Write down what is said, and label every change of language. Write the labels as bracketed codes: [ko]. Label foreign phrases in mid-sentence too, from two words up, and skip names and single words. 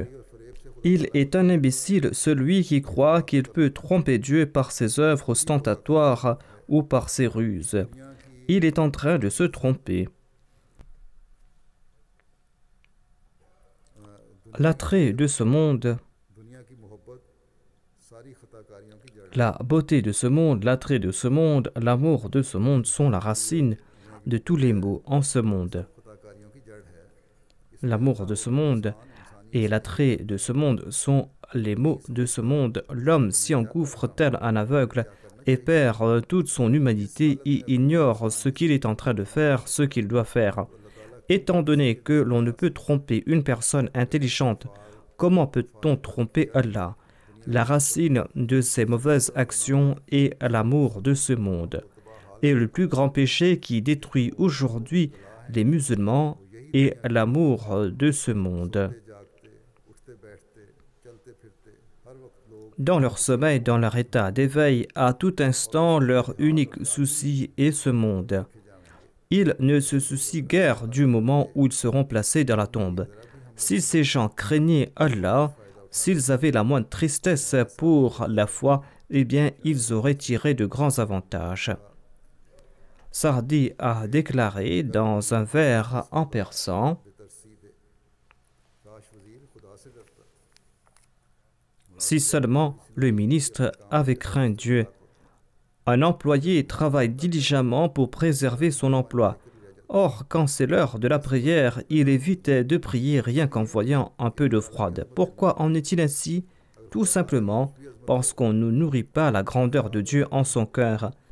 [fr] Il est un imbécile celui qui croit qu'il peut tromper Dieu par ses œuvres ostentatoires ou par ses ruses. Il est en train de se tromper. L'attrait de ce monde [ur] ساری خطاکاریوں کی جڑ [fr] La beauté de ce monde, l'attrait de ce monde, l'amour de ce monde sont la racine de tous les maux en ce monde. [ur] خطاکاریوں کی جڑ ہے. [fr] L'amour de ce monde et l'attrait de ce monde sont les maux de ce monde. L'homme s'y engouffre tel un aveugle et perd toute son humanité et ignore ce qu'il est en train de faire, ce qu'il doit faire. Étant donné que l'on ne peut tromper une personne intelligente, comment peut-on tromper Allah? La racine de ces mauvaises actions est l'amour de ce monde. Et le plus grand péché qui détruit aujourd'hui les musulmans est l'amour de ce monde. [ur] جاگتے اٹھتے بیٹھتے چلتے پھرتے ہر وقت لوگ [fr] Dans leur sommeil, dans leur état d'éveil, à tout instant, leur unique souci est ce monde. Ils ne se soucient guère du moment où ils seront placés dans la tombe. Si ces gens craignaient Allah, s'ils avaient la moindre tristesse pour la foi, eh bien, ils auraient tiré de grands avantages. Sardi a déclaré dans un vers en persan: [ur] کاش وزیر خدا سے ڈرتا. [fr] si seulement le ministre avait craint Dieu. Un employé travaille diligemment pour préserver son emploi. Or, quand c'est l'heure de la prière, il évite de prier rien qu'en voyant un peu d'eau froide. Pourquoi en est-il ainsi? Tout simplement parce qu'on ne nourrit pas la grandeur de Dieu en son cœur.